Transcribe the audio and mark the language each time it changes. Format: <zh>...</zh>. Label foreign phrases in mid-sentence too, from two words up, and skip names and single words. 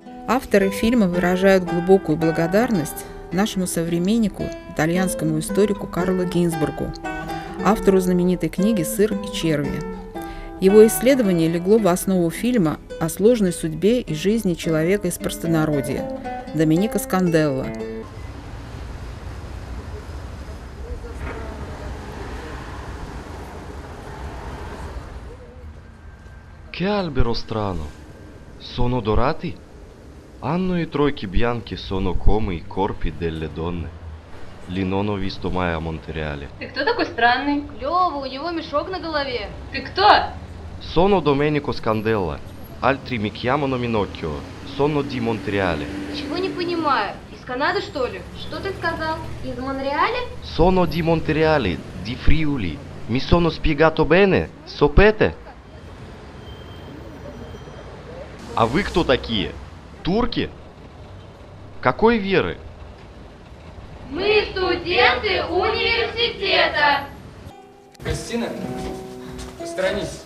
<ru>Авторы фильма выражают глубокую благодарность нашему современнику, итальянскому историку Карлу Гинзбургу, автору знаменитой книги «Сыр и черви». Его исследование легло в основу фильма о сложной судьбе и жизни человека из простонародья Доменико Сканделло.</ru> <it>Che albero strano! Sono dorati? Hanno I trojchi bianchi sono come I corpi delle donne. Li non ho visto mai a Монреале.</it> <ru>Ты кто такой странный? Лёва, у него мешок на голове. Ты кто?</ru> <it>Sono Domenico Scandella. Altri mi chiamano Minocchio. Sono di Монреале.</it> <ru>Чего не понимаю? Из Канады, что ли? Что ты сказал? Из Монреаля?</ru> <it>Sono di Monreale, di Friuli. Mi sono spiegato bene?</it> <ru>Сопете? А вы кто такие? Турки? Какой веры? Мы студенты университета. Кристина, посторонись.</ru>